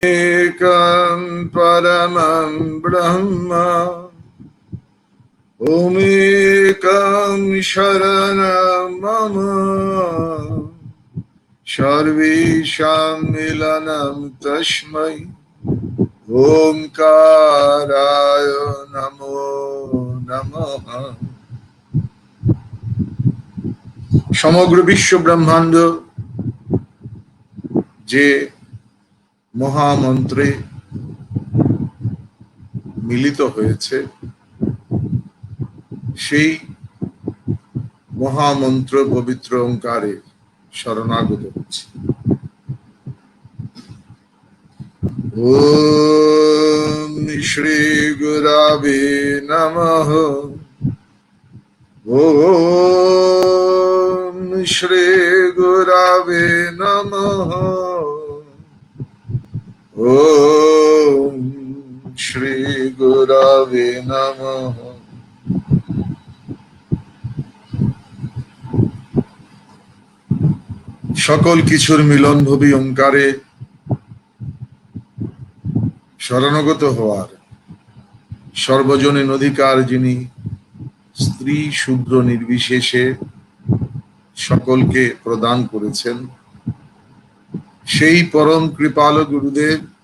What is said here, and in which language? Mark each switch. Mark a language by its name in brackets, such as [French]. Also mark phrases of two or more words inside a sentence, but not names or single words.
[Sanskrit] एकं परमं ब्रह्म ओमेकं शरणं मम सर्वेषां मिलनं तस्मै ओंकाराय नमो नमः। [Bangla] সমগ্র বিশ্ব ব্রহ্মাণ্ড যে মহামন্ত্রে মিলিত হয়েছে, সেই মহামন্ত্র পবিত্র ওঙ্কারে শরণাগত হচ্ছে। [Sanskrit] ওম শ্রী গুরবে নমঃ। ওম শ্রী গুরবে নমঃ। ওম শ্রী গুরবে নমঃ। [Bangla] সকল কিছুর মিলনভূমি ওঙ্কারে শরণাগত হওয়ার সর্বজনীন অধিকার যিনি স্ত্রী শূদ্র নির্বিশেষে সকলকে প্রদান করেছেন, সেই পরম কৃপালু গুরুদেব